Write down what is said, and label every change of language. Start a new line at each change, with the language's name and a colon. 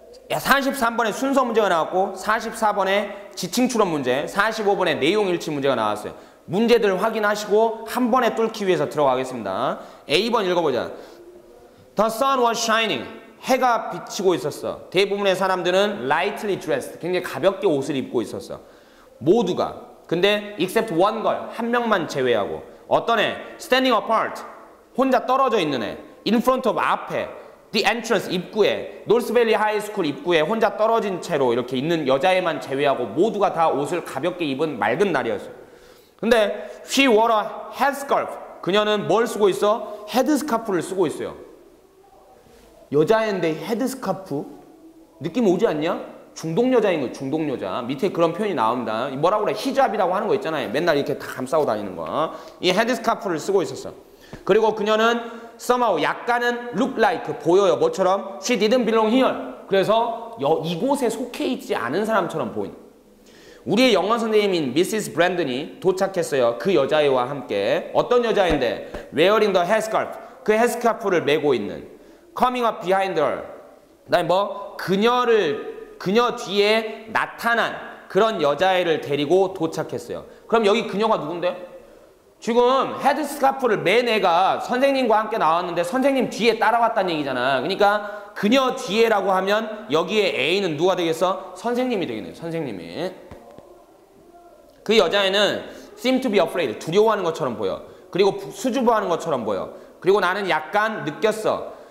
Korean: 43번에 순서 문제가 나왔고 44번에 지칭 추론 문제, 45번에 내용 일치 문제가 나왔어요. 문제들 확인하시고 한 번에 뚫기 위해서 들어가겠습니다. A번 읽어보자.
English: The sun was shining.
Korean: 해가 비치고 있었어. 대부분의 사람들은
English: lightly dressed.
Korean: 굉장히 가볍게 옷을 입고 있었어. 모두가. 근데
English: except one girl.
Korean: 한 명만 제외하고. 어떤 애?
English: standing apart.
Korean: 혼자 떨어져 있는 애.
English: in front of
Korean: 앞에.
English: the entrance
Korean: 입구에. 노스밸리 하이스쿨 입구에 혼자 떨어진 채로 이렇게 있는 여자애만 제외하고 모두가 다 옷을 가볍게 입은 맑은 날이었어요. 근데
English: she wore a headscarf.
Korean: 그녀는 뭘 쓰고 있어? 헤드스카프를 쓰고 있어요. 여자애인데 헤드스카프? 느낌 오지 않냐? 중동 여자인 거예요. 중동 여자. 밑에 그런 표현이 나옵니다. 뭐라고 그래? 히잡이라고 하는 거 있잖아요. 맨날 이렇게 다 감싸고 다니는 거. 이 헤드스카프를 쓰고 있었어. 그리고 그녀는
English: somehow
Korean: 약간은
English: look like
Korean: 보여요. 뭐처럼?
English: She didn't belong here.
Korean: 그래서 이곳에 속해 있지 않은 사람처럼 보인. 우리의 영어 선생님인 미시스 브랜든이 도착했어요. 그 여자애와 함께. 어떤 여자인데?
English: Wearing the headscarf.
Korean: 그 헤드스카프를 메고 있는.
English: Coming up behind her.
Korean: 그다음에 뭐? 그녀 뒤에 나타난 그런 여자애를 데리고 도착했어요. 그럼 여기 그녀가 누군데? 지금 헤드스카프를 맨 애가 선생님과 함께 나왔는데 선생님 뒤에 따라왔다는 얘기잖아. 그러니까 그녀 뒤에라고 하면 여기에 A는 누가 되겠어? 선생님이 되겠네. 선생님이. 그 여자애는
English: seem to be afraid.
Korean: 두려워하는 것처럼 보여. 그리고 수줍어하는 것처럼 보여. 그리고 나는 약간 느꼈어.